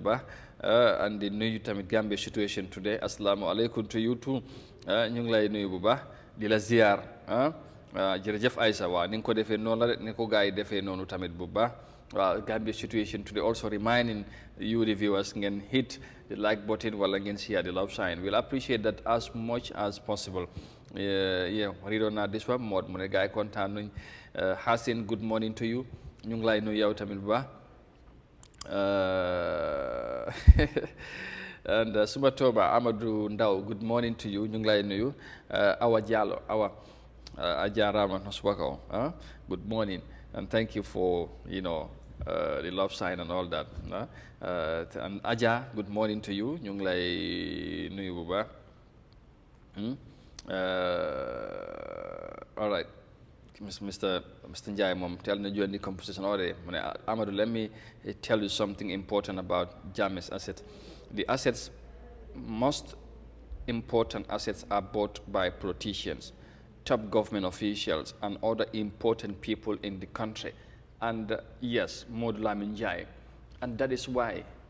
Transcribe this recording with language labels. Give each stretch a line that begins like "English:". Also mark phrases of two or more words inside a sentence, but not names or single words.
Wolof: baax and di nuyu tamit Gambia situation today
Arabic: السلام عليكم
English: to you too
Wolof: ñu ngi lay nuyu bu baax di la ziar jërëjëf Aïssa waaw ni nga ko defee noonu la rek ni ko gars yi defee noonu tamit bu baax waaw Gambia situation today
English: also reminding you the viewers
Wolof: ngeen
English: hit the like button
Wolof: wala ngeen
English: share the love sign we'll appreciate that as much as possible
Wolof: riidoon naa
English: this one
Wolof: mood mu ne gars yi kontaan nuñ Hassan
English: good morning to you
Wolof: ñu ngi lay nuyu yow tamit bu baax
English: and Sumatoba Amadou Ndaw good morning to you
Wolof: ñu ngi lay nuyu
English: Awa Diallo Awa Ajarama Noswako good morning and thank you for the love sign and all that and Aja good morning to you
Wolof: ñu ngi lay nuyu bu baax
English: all right Mr. Njai mom tell me during the conversation already Amadou let me tell you something important about Jammeh's asset the assets most important assets are bought by politicians top government officials and other important people in the country and yes Modou Lamine Njai and that is why